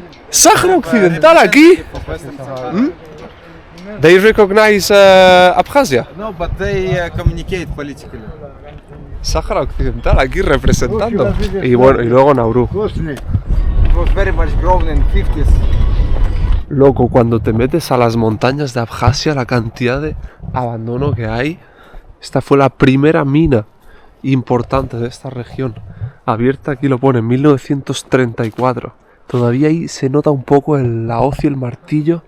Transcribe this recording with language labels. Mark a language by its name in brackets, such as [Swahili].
[Spanish] Sahara Occidental aquí. [English] They recognize Abjasia. No, but they communicate politically. [Spanish] Sahara Occidental aquí representando. Y bueno, y luego Nauru. [English] It was very much grown in 50s. [Spanish] Loco, cuando te metes a las montañas de Abjasia, la cantidad de abandono que hay. Esta fue la primera mina importante de esta región. Abierta, aquí lo pone, en 1934. Todavía ahí se nota un poco la hoz y el martillo.